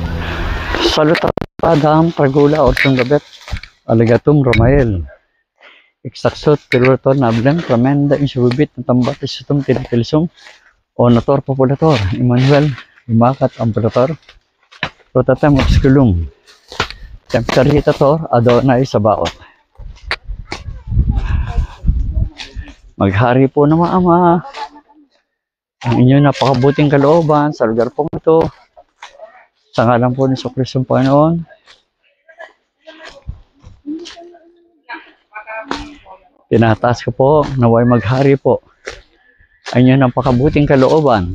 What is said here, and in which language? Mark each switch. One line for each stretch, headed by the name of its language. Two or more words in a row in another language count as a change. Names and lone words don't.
Filipino: Salutat padam, Pragula, Orson Gabet, Aligatum, Romael. Exaksot, pilutor, nablem, tramenda, insubibit, natambat, isutum, tinitilisum, onator, populator, Emmanuel, imakat, amperator, rotatem, obsculum, temperitator, Adonai, Sabaot. Maghari po naman Ama, ang inyong napakabuting kalooban sa lugar po ito, sa ngalan po ni Jesucristo Panginoon. Tinataas ko po, naway maghari po ang inyong napakabuting kalooban.